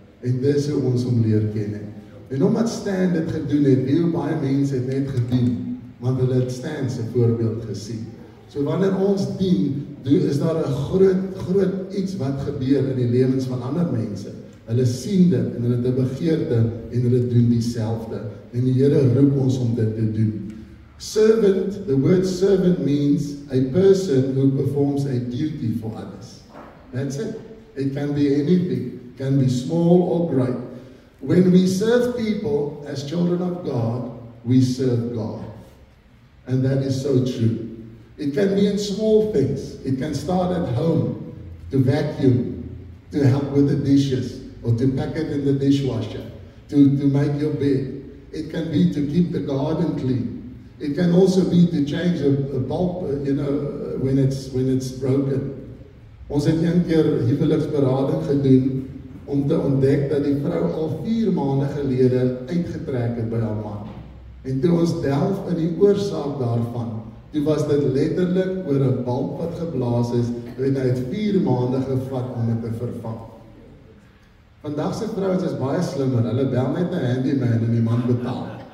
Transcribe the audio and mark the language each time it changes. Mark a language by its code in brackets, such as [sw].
[af] En dis hoe ons hom leer ken het. En omdat Stan dit gedoen het, hoe baie mense het net gedien, want hulle het Stan se voorbeeld gesien. So wanneer ons dien, is daar 'n groot iets wat gebeur in die lewens van ander mense. Hulle sien dit en hulle het 'n begeerte en hulle doen dieselfde. En die Here roep ons om dit te doen. [en] Servant, the word servant means a person who performs a duty for others. That's it. It can be anything. It can be small or great. When we serve people as children of God, we serve God. And that is so true. It can be in small things. It can start at home, to vacuum, to help with the dishes, or to pack it in the dishwasher, to make your bed. It can be to keep the garden clean. It can also be to change a bulb, when it's broken. [af] Ons het een keer huweliksberading gedoen om te ontdek dat die vrou al 4 maande gelede uitgetrek het by haar man. En toe ons delf in die oorsaak daarvan, toe was dit letterlik oor 'n bulb wat geblaas is, en hy het 4 maande gevat om dit te vervang. Vandag se vrouens is baie slimmer, hulle bel net 'n handyman en die man betaal.